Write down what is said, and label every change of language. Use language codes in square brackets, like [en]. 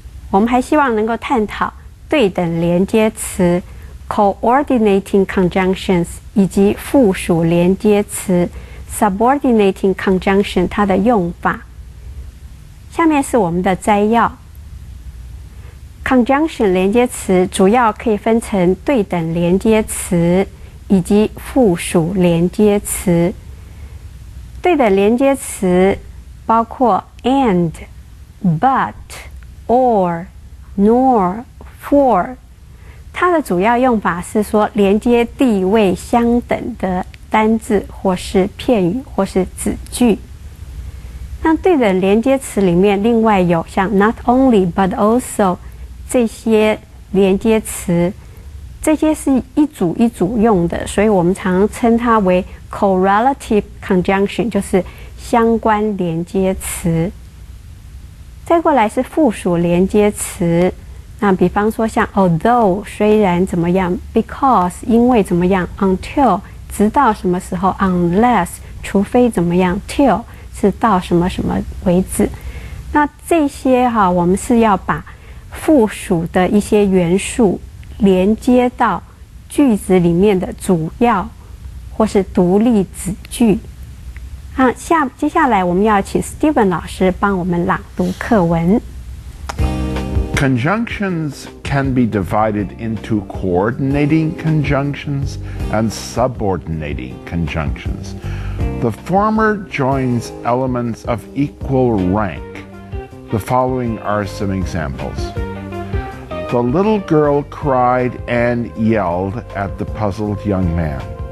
[zh] 我们还希望能够探讨对等连接词 coordinating conjunctions 以及附属连接词 subordinating conjunction 它的用法。下面是我们的摘要。conjunction 连接词主要可以分成对等连接词以及附属连接词。对等连接词包括 [en] and, but, or, nor, for。 [zh] 它的主要用法是说连接地位相等的单字或是片语或是子句。那对等连接词里面另外有像 [en] not only but also [zh] 这些连接词，这些是一组一组用的，所以我们常称它为 correlative conjunction， 就是相关连接词。再过来是附属连接词，那比方说像 although 虽然怎么样 because 因为怎么样 until 直到什么时候 unless 除非怎么样 till 是到什么什么为止。那这些我们是要把附属的一些元素连接到句子里面的主要或是独立子句。接下来我们要请 Steven 老师帮我们朗读课文。 [en] Conjunctions can be divided into coordinating conjunctions and subordinating conjunctions. The former joins elements of equal rank. The following are some examples. The little girl cried and yelled at the puzzled young man.